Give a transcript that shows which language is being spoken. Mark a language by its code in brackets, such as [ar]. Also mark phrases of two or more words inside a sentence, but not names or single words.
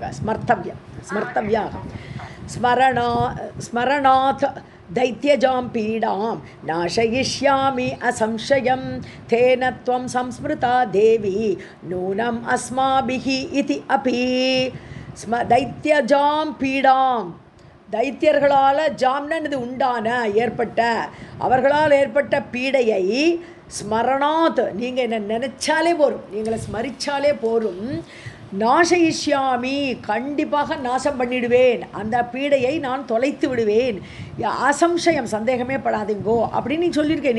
[sa] स्मर्तव्यम् स्मर्तव्याहम् स्मरणात् दैत्यजां पीडां नाशयिष्यामि असंशयं तेन त्वं संस्मृता देवी नूनम् अस्माभिः इति अपि दैत्यजां पीडां, [ta] தைத்தியர்களால் ஜாம்னது உண்டான ஏற்பட்ட அவர்களால் ஏற்பட்ட பீடையை ஸ்மரணாத் நீங்கள் என்ன நினச்சாலே போரும், நீங்களை ஸ்மரித்தாலே போரும், நாசயிஷ்யாமி கண்டிப்பாக நாசம் பண்ணிடுவேன், அந்த பீடையை நான் தொலைத்து விடுவேன், அசம்சயம் சந்தேகமே படாதீங்கோ அப்படின்னு நீ சொல்லியிருக்கேன்.